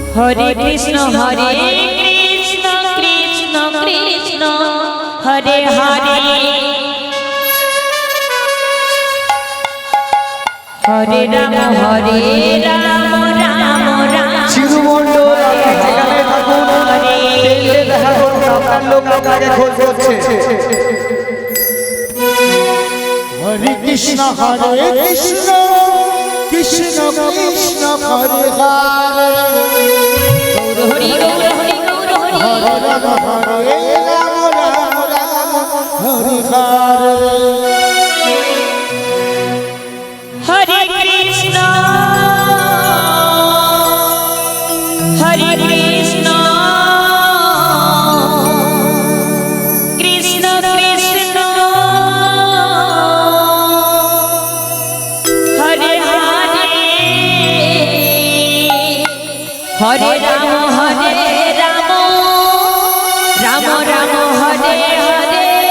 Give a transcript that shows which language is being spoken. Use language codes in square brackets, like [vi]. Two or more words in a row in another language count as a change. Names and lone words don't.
[sa] हरे कृष्ण कृष्ण कृष्ण हरे हरे हरे राम राम राम [bn] শিরুমণ্ডল যেখানে থাকুন তেলে দেখা করুন আপনার লোক আপনাকে খোঁজ করছে। [sa] হরে কৃষ্ণ কৃষ্ণ কৃষ্ণ হরে হরে गौर हरि गौर हरि गौर हरि হরে রাম রাম রাম হরে হরে हरे कृष्ण कृष्ण कृष्ण हरे हरे हरे राम राम राम हरे हरे